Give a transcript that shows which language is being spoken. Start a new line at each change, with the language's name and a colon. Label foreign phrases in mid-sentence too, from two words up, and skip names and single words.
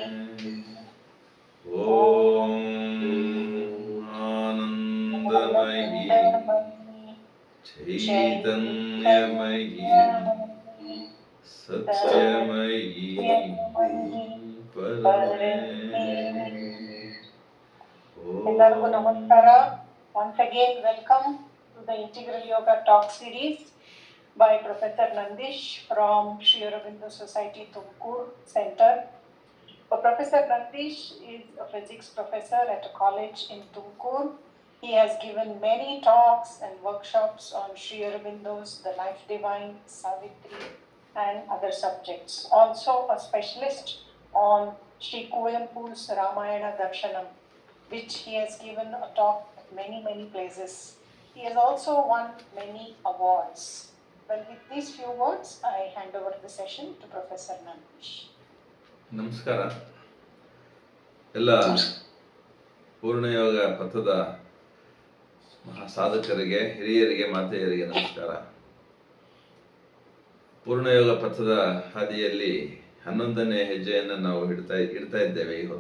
Sanskrit: ॐ आनन्दमयी चैतन्यमयी सत्यमयी परमे।
Kannada: ಎಲ್ಲರಿಗೂ ನಮಸ್ಕಾರ.
English: Once again, welcome to the Integral Yoga Talk Series by Professor Nandish from Sri Aurobindo Society, Tumkur Center. Professor Nandish is a physics professor at a college in Tumkur. He has given many talks and workshops on Sri Aurobindo's The Life Divine, Savitri, and other subjects. Also a specialist on Sri Kuvempu's Ramayana Darshanam, which he has given a talk at many places. He has also won many awards. Well, with these few words, I hand over the session to Professor Nandish.
Kannada: ನಮಸ್ಕಾರ. ಎಲ್ಲ ಪೂರ್ಣಯೋಗ ಪಥದ ಮಹಾಸಾಧಕರಿಗೆ, ಹಿರಿಯರಿಗೆ, ಮಾತೆಯರಿಗೆ ನಮಸ್ಕಾರ. ಪೂರ್ಣಯೋಗ ಪಥದ ಹಾದಿಯಲ್ಲಿ 11ನೇ ಹೆಜ್ಜೆಯನ್ನು ನಾವು ಇಡ್ತಾ ಇದ್ದೇವೆ.